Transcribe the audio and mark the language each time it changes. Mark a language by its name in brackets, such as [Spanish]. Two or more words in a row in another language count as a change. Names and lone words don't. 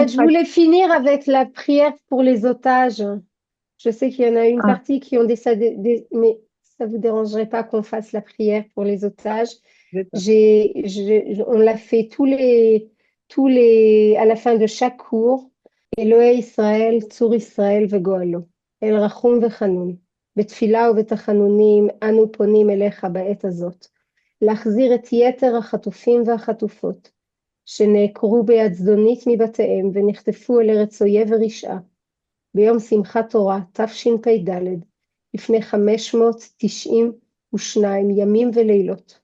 [French] Je voulais finir avec la prière pour les otages. Je sais qu'il y en a une partie qui ont décédé, mais ça vous dérangerait pas qu'on fasse la prière pour les otages. On l'a fait à la fin de chaque cours. [Hebrew] אלוהי ישראל, צור ישראל וגואלו. אל רחום וחנון. בתפילה ובתחנונים אנו פונים אליך בעת הזאת, להחזיר את יתר החטופים והחטופות, שנעקרו ביד זדונית מבתיהם ונחטפו אל ארץ אויב ורשעה, ביום שמחת תורה תשפ"ד, לפני 592 ימים ולילות.